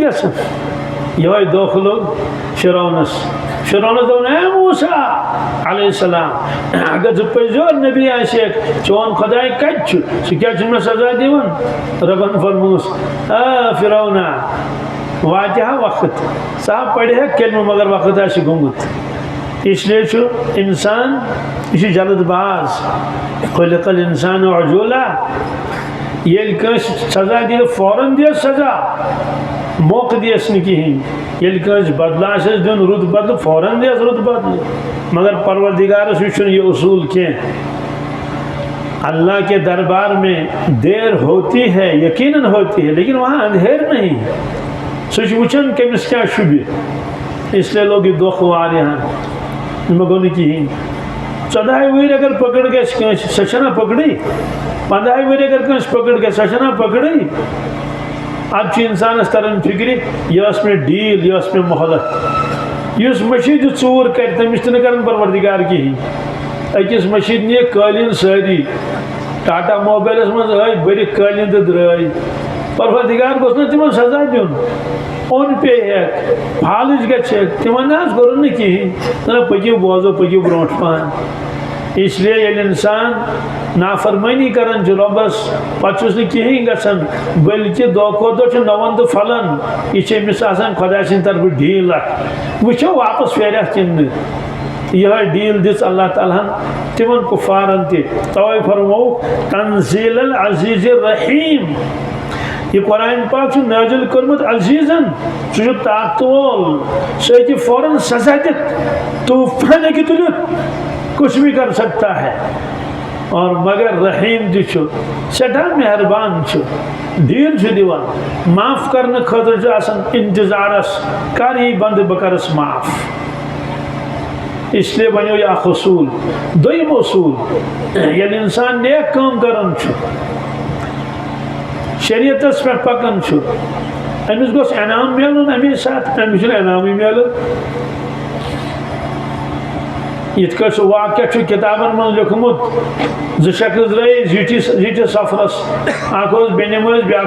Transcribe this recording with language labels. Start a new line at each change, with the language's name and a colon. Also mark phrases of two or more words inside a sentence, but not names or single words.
Kashmiri: گژھان یِہوٚے دھوکہٕ لوٚگ فرعونس فرعونس دوٚپ اے موسیٰ علیہ السلام اگر ژٕ پٔزیور نبی آسیکھ چون خۄداے کتہِ چھُ سُہ کیٛازِ چھُنہٕ مےٚ سزا دِوان رۄبن فرمووُس فرعونا واتہِ ہا وقت ژٕ ہا پرِہکھ کلمہٕ مگر وقت آسہِ گوٚمُت اس لیے چھُ انسان یہِ چھُ جلد باز
Arabic: خلق الانسان عجولا
Kashmiri: ییٚلہِ کٲنٛسہِ سزا دِیو فوراً دِیس سزا موقعہٕ دِیس نہٕ کِہیٖنۍ ییٚلہِ کٲنٛسہِ بدلہٕ آسٮ۪س دیُن رُت بدلہٕ فوراً دِیس رُت بدلہٕ مگر پروردگارس یہِ چھُنہٕ یہِ اصوٗل کینٛہہ
Urdu: اللہ کے دربار میں دیر ہوتی ہے یقیناً ہوتی ہے لیکن وہاں اندھیر نہیں
Kashmiri: سُہ چھُ وٕچھان کٔمِس کیٛاہ شوٗبہِ
Urdu: اس لیے
Kashmiri: لوگ یہِ دھوکہٕ واریاہن مےٚ گوٚو نہٕ کِہیٖنۍ 14 ؤری اگر پکڑ گژھِ کٲنٛسہِ سۄ چھَنا پکڑٕے 15 ؤری اگر کٲنٛسہِ پکڑ گژھِ سۄ چھَنا پکڑٕے اب چھُ اِنسانس تران فکرِ یہِ ٲس مےٚ ڈیٖل یہِ ٲس مےٚ مۄہلت یُس مٔشیٖد ژوٗر کرِ تٔمِس تہِ نہٕ کران پروردگار کِہیٖنۍ أکِس مٔشیٖد نِیَکھ قٲلیٖن سٲری ٹاٹا موبایلس منٛز ٲسۍ بٔرِکھ قٲلیٖن تہٕ درٛاے پروردگار گوٚژھ نہٕ تِمن سزا دیُن اوٚن پیٚیہِ فالٕچ گژھٮ۪کھ تِمن نہ حظ کوٚرُن نہٕ کِہیٖنۍ نہ پٔکِو بوزو پٔکِو برونٛٹھ پہن
Urdu: اس لیے
Kashmiri: ییٚلہِ انسان نافرمٲنی کران چھُ رۄبس پتہٕ چھُس نہٕ کِہیٖنۍ گژھان بٔلکہِ دۄہ کھۄتہٕ دۄہ چھُ نوَن تہٕ پھلان یہِ چھِ أمِس آسان خۄداے سٕنٛدِ طرفہٕ ڈیٖل اکھ وٕچھو واپس پھیرکھ کِنہٕ نہٕ یِہوٚے ڈیٖل دِژ اللہ تعالیٰ ہن تِمن کُفارن تہِ توے فرمووُکھ
Arabic: تنزیل العزیز الرحیٖم
Kashmiri: یہ قرآن پاک چھُ نٲزِل کوٚرمُت عزیٖزن سُہ چھُ طاقتہٕ وول سُہ ہیٚکہِ فوراً سزا دِتھ طوٗفان ہیٚکہِ تُلِتھ
Urdu: کچھ بھی کر سکتا ہے اور
Kashmiri: مگر رحیم تہِ چھُ سٮ۪ٹھاہ مہربان چھُ ڈیٖل چھُ دِوان معاف کرنہٕ خٲطرٕ چھُ آسان انتظارس کر یی بنٛدٕ بہٕ کرس معاف
Urdu: اس لیے
Kashmiri: بنیو یہِ اکھ اصوٗل دوٚیِم اصوٗل ییٚلہِ انسان نیک کٲم کران چھُ شریعتس پٮ۪ٹھ پکان چھُ أمِس گوٚژھ انعام میلُن امی ساتہٕ أمِس چھُنہٕ انعامٕے میلان یِتھ کٲٹھۍ سُہ واقعہ چھُ کِتابن منٛز لیوٗکھمُت 2 شخص درٛاے زیٖٹھِس سفرس اکھ اوس بے نمٲزۍ بیٛاکھ